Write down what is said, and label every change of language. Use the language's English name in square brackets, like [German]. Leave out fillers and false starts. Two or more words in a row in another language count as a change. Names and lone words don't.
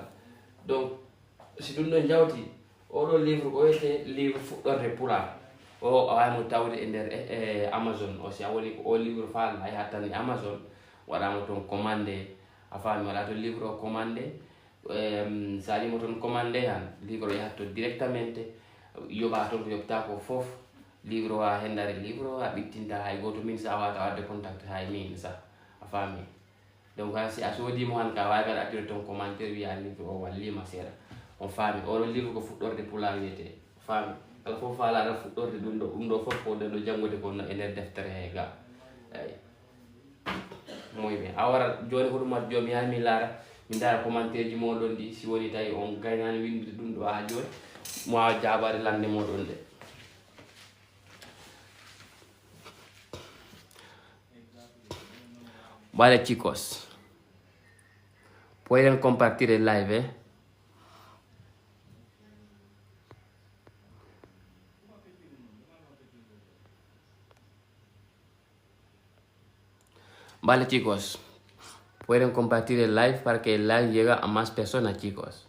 [Fula] Donc si ɗum ɗon jawti oɗo livre ko wiyete livre fuɗɗorde polar o awaymo tawde e nder Amazon o. Si a woni ko o livre faala a yahat tan e Amazon waɗama toon commandé a faami waɗa to livre o commandé sa waɗimo toon commandé han livre o yahat to directamente yoɓa toon ko yoɓta ko foof libro a hendare libro a ɓittinta hay goto min sa wata wadde contact hay min sa a faami donc si a soodimo han ka wawi kadi accire ton commentaire wiya livre o wallima seeɗa on faami oɗo livre ko fuɗɗorde pula wiyete faami kala fof faalaɗa fuɗɗorde ɗum ɗo fof ko ɗen ɗo janggude kono e nder deftere he ga eyi moyɓe a wara joni hoɗum wat joni yaha mi laara min dara commentaire ji moɗon ɗi si woni tawi on gaynani windude ɗum ɗo ha joni mo wawa jabade lande moɗon de. [Spanish] Vale chicos, pueden compartir el live, Vale chicos, pueden compartir el live para que el live llegue a más personas, chicos.